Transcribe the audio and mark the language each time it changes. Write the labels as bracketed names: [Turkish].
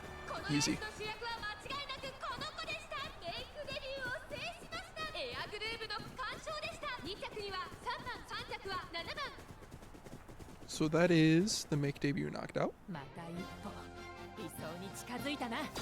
[Japanese] このレースの主役は間違いなくこの子でした。メイクデビューを制しました。エアグルーヴの区間賞でした。 2着には3番3着は7番。 [English] So that is the Make debut knocked out. [Japanese] また一歩理想に近づいたな。